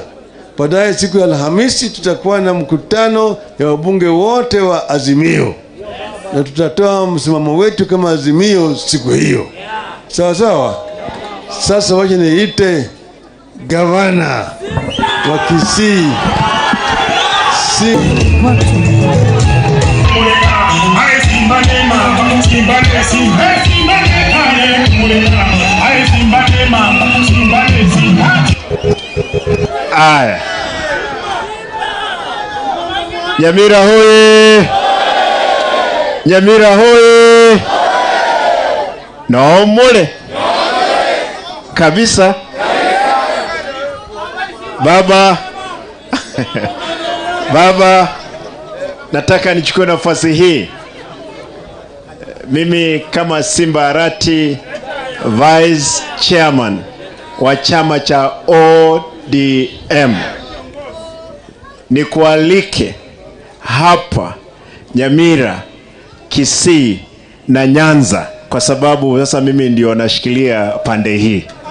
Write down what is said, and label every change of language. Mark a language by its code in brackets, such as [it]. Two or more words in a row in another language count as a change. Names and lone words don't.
[sw] Baadaye siku ya Alhamisi tutakuwa na mkutano ya wabunge wote wa Azimio, na tutatoa msimamo wetu kama Azimio siku hiyo. Sawa sawa. Sasa wacha niite gavana wa Kisii. Aya. Nyamira hoye. Nyamira hoye. Naomole. Kabisa. Baba. Baba, nataka nichukue nafasi hii. Mimi kama Simba Arati, Vice Chairman wa chama cha ODM, nikualike hapa Nyamira, Kisii na Nyanza, kwa sababu sasa mimi ndio nashikilia pande hii.